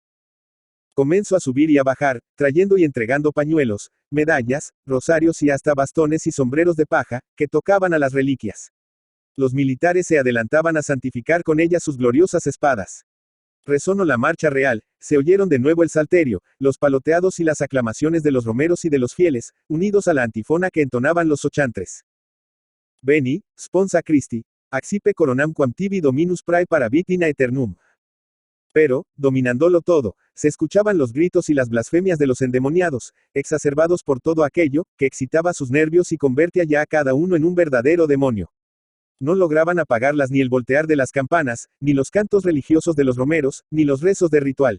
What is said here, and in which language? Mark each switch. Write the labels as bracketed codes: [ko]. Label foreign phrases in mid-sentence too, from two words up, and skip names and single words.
[es] Comenzó a subir y a bajar, trayendo y entregando pañuelos, medallas, rosarios y hasta bastones y sombreros de paja, que tocaban a las reliquias. Los militares se adelantaban a santificar con ellas sus gloriosas espadas. Resonó la marcha real, se oyeron de nuevo el salterio, los paloteados y las aclamaciones de los romeros y de los fieles, unidos a la antifona que entonaban los sochantres. [la] Veni, sponsa Christi, accipe coronam quam tibi dominus prae parabit in aeternum. [es] Pero, dominándolo todo, se escuchaban los gritos y las blasfemias de los endemoniados, exacerbados por todo aquello, que excitaba sus nervios y convertía ya a cada uno en un verdadero demonio. No lograban apagarlas ni el voltear de las campanas, ni los cantos religiosos de los romeros, ni los rezos de ritual.